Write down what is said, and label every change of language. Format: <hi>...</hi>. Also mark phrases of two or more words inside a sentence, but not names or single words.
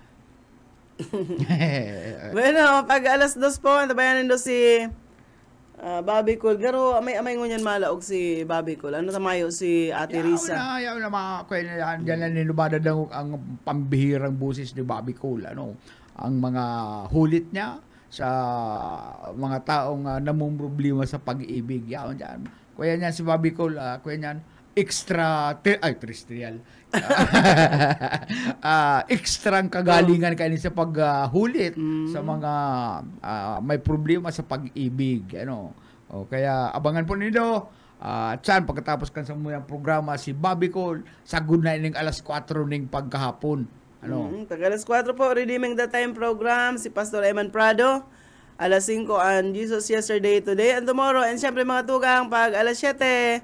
<bik>Bueno, pag alas 2 po, tabayanin do si Bobby Cool. Garo, amay ngunyan malaog si Bobby Cool. Ano tamayo si Ate Risa? Yaw na mga kuya dyan na ninubada daw ang pambihirang busis ni Bobby Cool. Ang mga hulit niya sa mga taong namumroblema sa pag-ibig. Yaw dyan. Kuya niyan si Bobby Cool, kuya niyan, terrestrial. Ekstrang kagalingan kayo sa paghulit sa mga may problema sa pag-ibig. Kaya abangan po ninyo. Tsan, pagkatapos kan sa mga programa, si Bobby Cole, sagod na ining alas 4 ning pagkahapon. Pag alas 4 po,</bik> <en>Redeeming the Time program,</en> <bik>si Pastor Eman Prado. Alas 5 ang Jesus Yesterday, Today, and Tomorrow. And syempre mga tugang, pag alas 7.</bik>